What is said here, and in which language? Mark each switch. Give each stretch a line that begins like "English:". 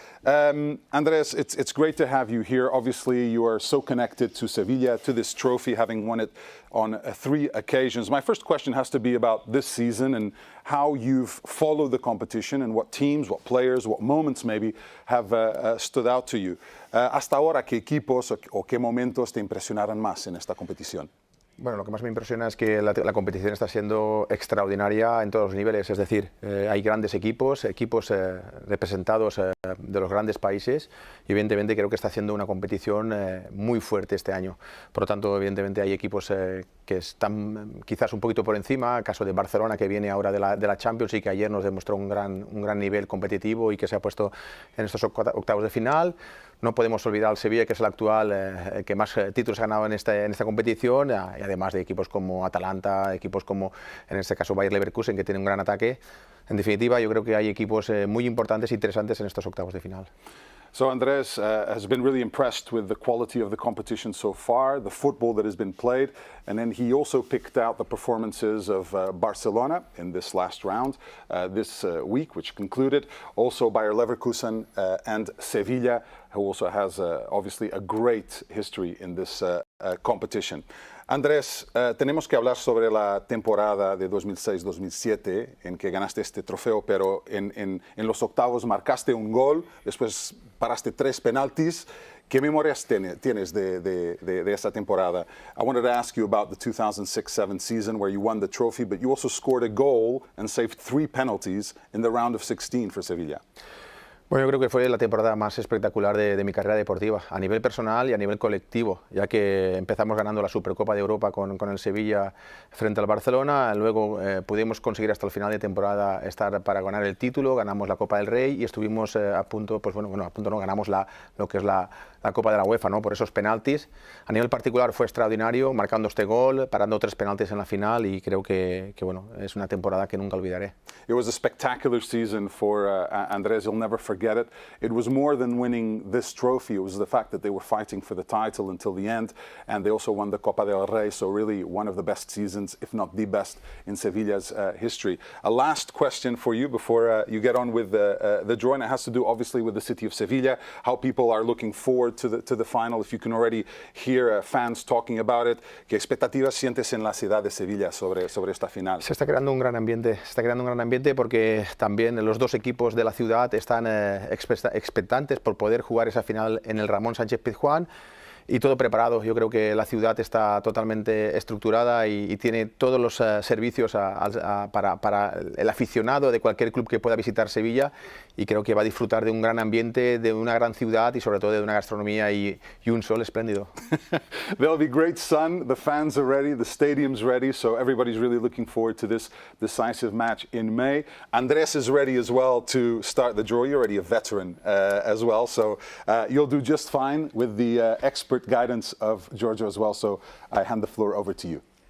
English: Andrés, it's great to have you here. Obviously, you are so connected to Sevilla, to this trophy, having won it on 3 occasions. My first question has to be about this season and how you've followed the competition and what teams, what players, what moments maybe have stood out to you.
Spanish: Hasta ahora, ¿qué equipos o qué momentos te impresionaron más en esta competición? Bueno, lo que más me impresiona es que la competición está siendo extraordinaria en todos los niveles, es decir, hay grandes equipos representados de los grandes países y evidentemente creo que está haciendo una competición muy fuerte este año. Por lo tanto, evidentemente hay equipos que están quizás un poquito por encima, el caso de Barcelona que viene ahora de la Champions y que ayer nos demostró un gran nivel competitivo y que se ha puesto en estos octavos de final. No podemos olvidar al Sevilla, que es el actual que más títulos ha ganado en esta competición, y además de equipos como Atalanta, equipos como, en este caso, Bayer Leverkusen, que tiene un gran ataque. En definitiva, yo creo que hay equipos muy importantes e interesantes en estos octavos de final.
English: So Andrés has been really impressed with the quality of the competition so far, the football that has been played, and then he also picked out the performances of Barcelona in this last round this week, which concluded, also Bayer Leverkusen and Sevilla, who also has obviously a great history in this competition.
Spanish: Andrés, tenemos que hablar sobre la temporada de 2006-2007 en que ganaste este trofeo, pero en los octavos marcaste un gol, después paraste 3 penaltis. ¿Qué memorias tienes de esa temporada?
English: I wanted to ask you about the 2006-07 season where you won the trophy, but you also scored a goal and saved 3 penalties in the round of 16 for Sevilla.
Spanish: Bueno, yo creo que fue la temporada más espectacular de mi carrera deportiva, a nivel personal y a nivel colectivo, ya que empezamos ganando la Supercopa de Europa con el Sevilla frente al Barcelona, luego pudimos conseguir hasta el final de temporada estar para ganar el título, ganamos la Copa del Rey y estuvimos a punto, pues bueno, a punto no, ganamos lo que es la Copa de la UEFA, ¿no? Por esos penaltis. A nivel particular fue extraordinario, marcando este gol, parando 3 penaltis en la final y creo que bueno, es una temporada que nunca olvidaré.
English: It was a spectacular season for Andrés. You'll never forget it. It was more than winning this trophy. It was the fact that they were fighting for the title until the end, and they also won the Copa del Rey, so really one of the best seasons, if not the best, in Sevilla's history. A last question for you before you get on with the draw, and it has to do obviously with the city of Sevilla, how people are looking forward to the final, if you can already hear fans talking about it.
Spanish: ¿Qué expectativas sientes en la ciudad de Sevilla sobre esta final? Se está creando un gran ambiente, porque también los 2 equipos de la ciudad están expectantes por poder jugar esa final en el Ramón Sánchez Pizjuán y todo preparado. Yo creo que la ciudad está totalmente estructurada y tiene todos los servicios para el aficionado de cualquier club que pueda visitar Sevilla, y creo que va a disfrutar de un gran ambiente, de una gran ciudad y sobre todo de una gastronomía y un sol espléndido.
English: There'll be great sun, the fans are ready, the stadium's ready, so everybody's really looking forward to this decisive match in May. Andres is ready as well to start the draw. You're already a veteran as well, so you'll do just fine with the expert guidance of Giorgio as well, so I hand the floor over to you.